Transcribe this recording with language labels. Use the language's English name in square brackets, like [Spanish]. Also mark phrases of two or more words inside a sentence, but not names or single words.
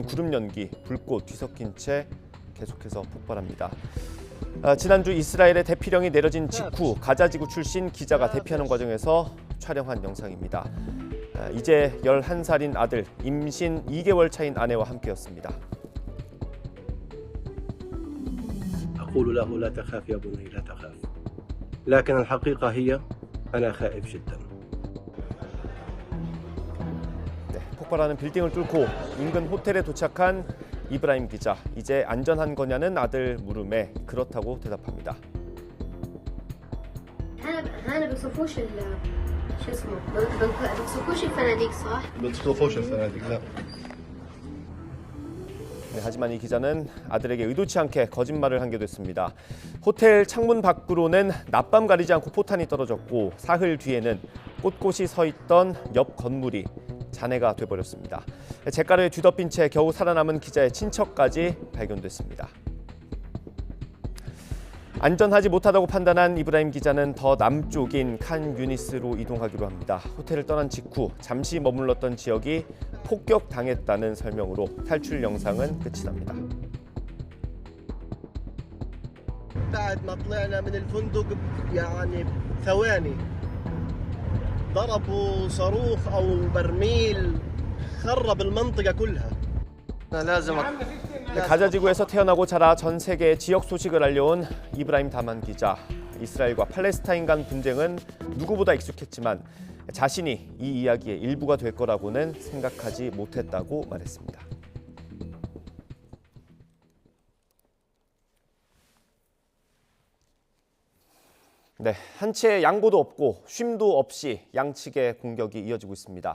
[Korean] 검은 구름 연기, 불꽃 뒤섞인 채 계속해서 폭발합니다. 지난주 이스라엘의 대피령이 내려진 직후 가자지구 출신 기자가 대피하는 과정에서 촬영한 영상입니다. 이제 11살인 아들, 임신 2개월 차인 아내와 함께였습니다. [Arabic] أقول له لا تخاف يا بني لا تخاف لكن الحقيقة هي أنا خائف جدا [Korean] 폭발하는 빌딩을 뚫고 인근 호텔에 도착한 이브라임 기자. 이제 안전한 거냐는 아들 물음에 그렇다고 대답합니다. [Arabic] هنا بيوصفوش شو اسمه بيوصفوش الفناديق صح؟ بتصفوش الفنادق لا [Korean] 하지만 이 기자는 아들에게 의도치 않게 거짓말을 한 게 됐습니다. 호텔 창문 밖으로는 낮밤 가리지 않고 포탄이 떨어졌고 사흘 뒤에는 꼿꼿이 서 있던 옆 건물이 잔해가 돼버렸습니다. 잿가루에 뒤덮인 채 겨우 살아남은 기자의 친척까지 발견됐습니다. 안전하지 못하다고 판단한 이브라임 기자는 더 남쪽인 칸 유니스로 이동하기로 합니다. 호텔을 떠난 직후 잠시 머물렀던 지역이 폭격당했다는 설명으로 탈출 영상은 끝이 납니다. [Arabic] بعد ما طلعنا من الفندق يعني ثواني ضربوا صاروخ أو برميل خرب المنطقة كلها لازم [Korean] 가자지구에서 태어나고 자라 전 세계에 지역 소식을 알려온 이브라임 다만 기자. 이스라엘과 팔레스타인 간 분쟁은 누구보다 익숙했지만 자신이 이 이야기의 일부가 될 거라고는 생각하지 못했다고 말했습니다. 네, 한치의 양보도 없고 쉼도 없이 양측의 공격이 이어지고 있습니다.